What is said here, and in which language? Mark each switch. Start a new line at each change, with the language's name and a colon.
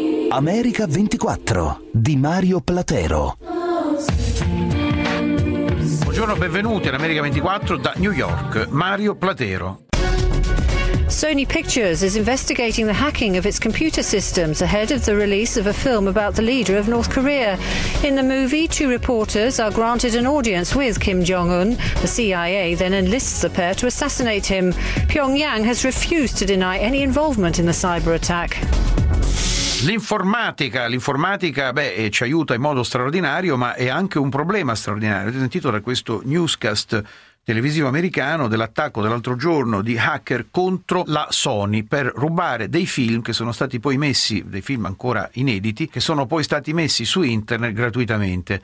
Italian: America 24 di Mario Platero. Buongiorno, benvenuti all'America 24 da New York. Mario Platero.
English: Sony Pictures is investigating the hacking of its computer systems ahead of the release of a film about the leader of North Korea. In the movie, two reporters are granted an audience with Kim Jong-un. The CIA then enlists the pair to assassinate him. Pyongyang has refused to deny any involvement in the cyber attack.
Italian: L'informatica beh, ci aiuta in modo straordinario, ma è anche un problema straordinario. Avete sentito da questo newscast televisivo americano dell'attacco dell'altro giorno di hacker contro la Sony per rubare dei film che sono stati poi messi, dei film ancora inediti, che sono poi stati messi su internet gratuitamente.